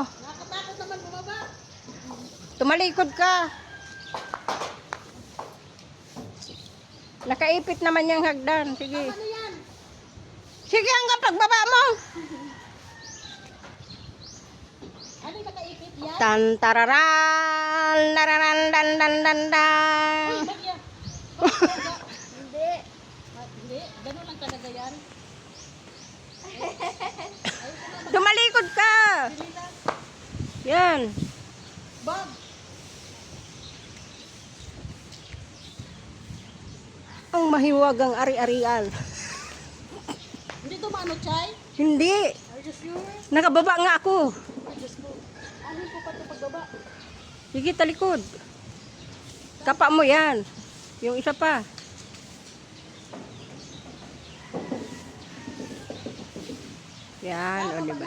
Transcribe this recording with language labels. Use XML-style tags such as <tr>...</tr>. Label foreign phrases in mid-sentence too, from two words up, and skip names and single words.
<tl>Nakakatakot naman bumaba. Tumalikod ka. Nakaipit naman yung hagdan. Sige. Ano yan? Sige hanggang pagbaba mo. Ano yung nakaipit yan? Tan tararan, nararan dan dan dan dan. Uy, bagya. Hindi. Hindi. Ganun lang talaga yan. Tumalikod ka. Yan. Bob. Ang mahiwagang ari-arial. Hindi dumano, Chay? Hindi.</tl> <en>Are you sure?</en> <tl>Nakababa nga ako. Ay, Diyos ko. Ano ko pa ito pagbaba? Sige, talikod. Kapa mo yan. Yung isa pa. Yan, o diba?</tl>